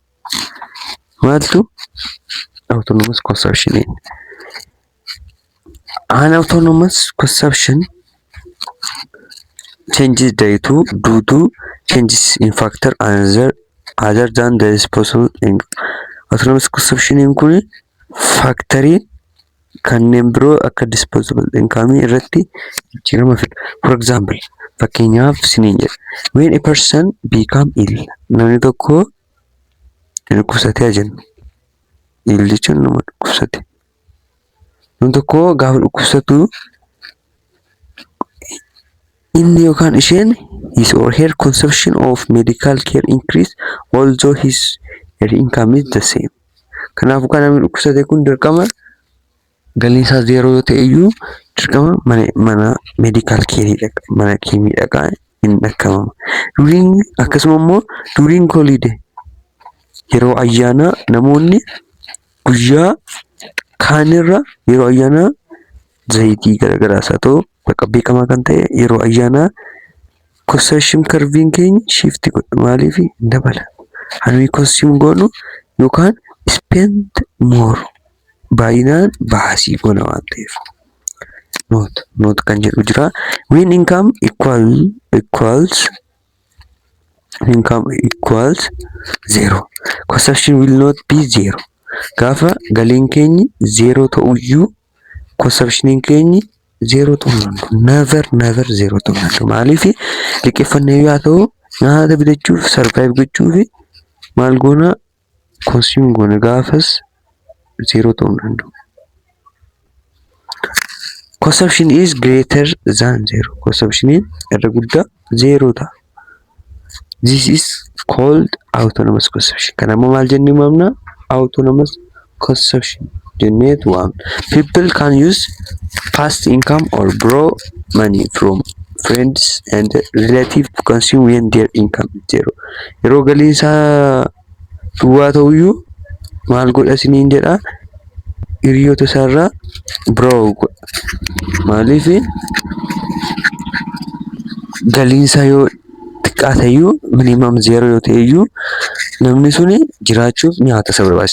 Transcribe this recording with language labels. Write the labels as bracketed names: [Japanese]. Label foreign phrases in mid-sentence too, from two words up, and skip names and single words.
[English] Maaltu autonomous consumption? An autonomous consumption changes due to changes in factor other than the disposable income. Autonomous consumption [Oromo] kun factory kanneen biroo akka [English] disposable income [Oromo] irratti jijjiirama fidu. [English] For example, [Oromo] fakkeenyaaf siniin jedha. [English] When a person become ill, [Oromo] namni tokko dhukkubsatee jenna. Ill jechuun nama dhukkubsate. Namni tokko gaafa dhukkubsatu inni yookaan isheen [English] his or her consumption of medical care increase although her income is the same. [Oromo] Kanaafuu kan namni dhukkubsate kun dirqama galiin isaa zero yoo ta'e iyyuu dirqama mana [English] medical care [Oromo] dhaqa, mana kiimii dhaqaa hin dhakkamama. Akkasuma immoo [English] during holiday [Oromo] yeroo ayyaanaa namoonni guyyaa kaanirra yeroo ayyaanaa zayitii garagaraas haa ta'u bakka beekamaa kan ta'e yeroo ayyaanaa [English] consumption curve [Oromo] keenya shift godha. Maaliif dabala? Hanni consume goonu yookaan [English] spend more [Oromo] baay'inaan baasii goona waan ta'eef. Note kan jedhu jira. [English] When income equals zero, consumption will not be zero. [Oromo] Gaafa galiin keenya zero ta'uyyuu consumption keenya zero ta'uu never zero ta'uu. Maaliif liqeeffannee yaa ta'u nyaata bitachuuf survive gochuuf maal goona consume goona gaafas zero ta'uu danda'u. [English] Consumption is greater than zero. [Oromo] Consumption irra guddaa zero ta'a. [English] This is called autonomous consumption. [Oromo] Kana immoo maal jennee waamna? [English] Autonomous consumption [Oromo] jenneetu waamna. [English] People can use past income or borrow money from friends and relatives to consume when their income is zero. [Oromo] Yeroo galiin isaa duwwaa ta'uyyuu maal godha siniin jedha? Hiriyoota isaarraa borrow godha. Maaliif galiin isaa yoo xiqqaa ta'eyyuu minimum zero yoo ta'eyyuu namni suni jiraachuuf nyaata isa barbaachisa.